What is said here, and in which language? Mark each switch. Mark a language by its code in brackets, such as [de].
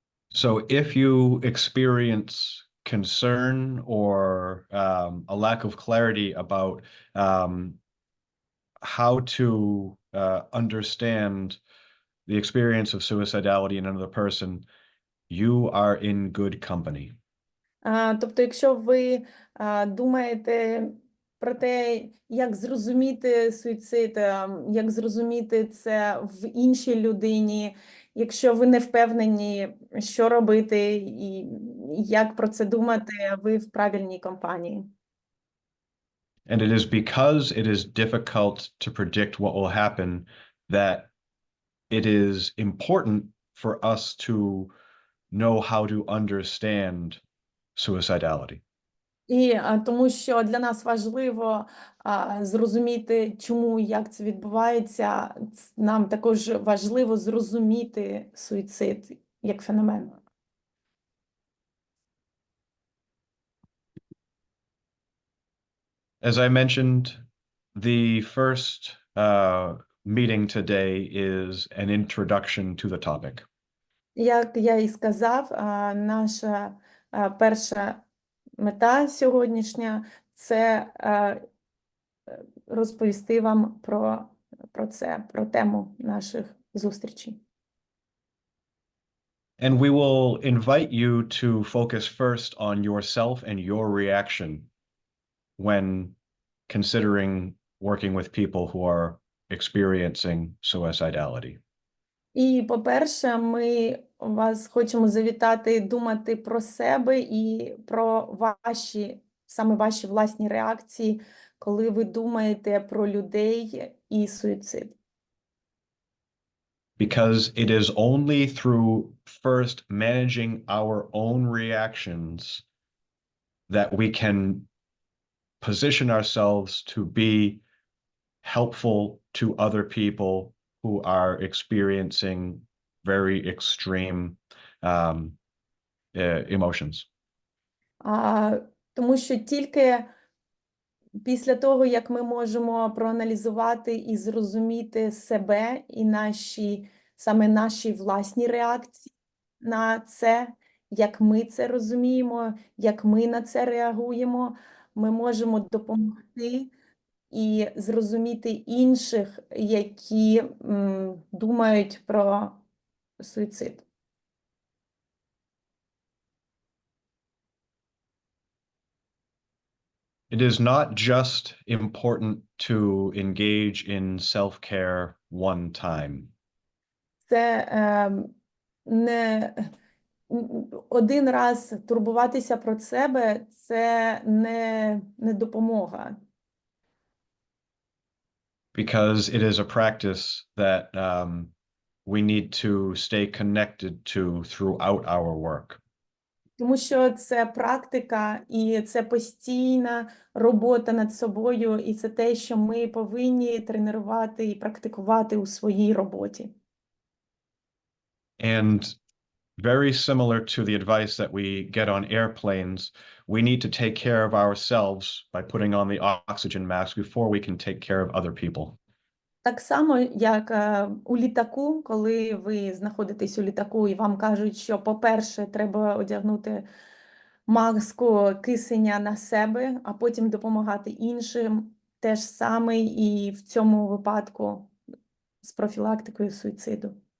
[en] So if you experience concern or a lack of clarity about how to understand the experience of suicidality in another person, you are in good company. [uk] Тобто, якщо ви думаєте про те, як зрозуміти суїцид, як зрозуміти це в іншій людині, якщо ви не впевнені, що робити і як про це думати, ви в правильній компанії. [en] And it is because it is difficult to predict what will happen that it is important for us to know how to understand suicidality. [uk] І тому що для нас важливо зрозуміти, чому і як це відбувається. Нам також важливо зрозуміти суїцид як феномен. [en] As I mentioned, the first meeting today is an introduction to the topic. [uk] Як я і сказав, наша перша мета сьогоднішня – це розповісти вам про це, про тему наших зустрічей. [en] And we will invite you to focus first on yourself and your reaction when considering working with people who are experiencing suicidality. [uk] І, по-перше, ми вас хочемо завітати думати про себе і про саме ваші власні реакції, коли ви думаєте про людей і суїцид. [en] Because it is only through first managing our own reactions that we can position ourselves to be helpful to other people who are experiencing very extreme emotions. [uk] Тому що тільки Після того, як ми можемо проаналізувати і зрозуміти себе і саме наші власні реакції на це, як ми це розуміємо, як ми на це реагуємо, ми можемо допомогти і зрозуміти інших, які думають про суїцид. [en] It is not just important to engage in self-care one time. [uk] Це не один раз турбуватися про себе – це не допомога. [en] Because it is a practice that we need to stay connected to throughout our work. [uk] Тому що це практика, і це постійна робота над собою, і це те, що ми повинні тренувати і практикувати у своїй роботі. [en] And very similar to the advice that we get on airplanes, we need to take care of ourselves by putting on the oxygen mask before we can take care of other people. [uk] Так само, як у літаку, коли ви знаходитесь у літаку і вам кажуть, що, по-перше, треба одягнути маску кисення на себе, а потім допомагати іншим, те ж саме і в цьому випадку з профілактикою суїциду.